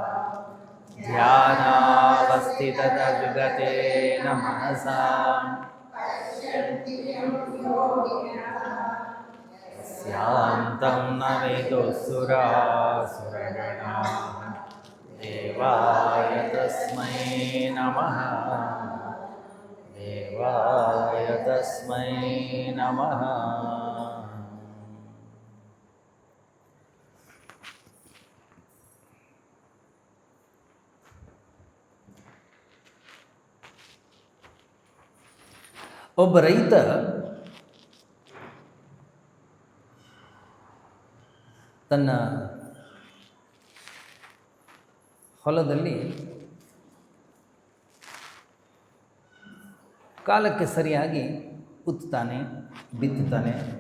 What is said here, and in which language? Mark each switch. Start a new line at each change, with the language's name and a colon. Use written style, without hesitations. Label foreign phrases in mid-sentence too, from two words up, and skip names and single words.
Sanskrit: ಧ್ಯಾನಾವಸ್ಥಿತತದ್ಗತೇನ ಮನಸಾ ಸ್ಯಾಂತಂ ನ ವಿದುಃಸುರಾಸುರಗಣಾಃ ದೇವಾಯ ತಸ್ಮೈ ನಮಃ ದೇವಾಯ ತಸ್ಮೈ ನಮಃ.
Kannada: ಒಬ್ಬ ರೈತ ತನ್ನ ಹೊಲದಲ್ಲಿ ಕಾಲಕ್ಕೆ ಸರಿಯಾಗಿ ಉತ್ತುತ್ತಾನೆ, ಬಿತ್ತುತ್ತಾನೆ.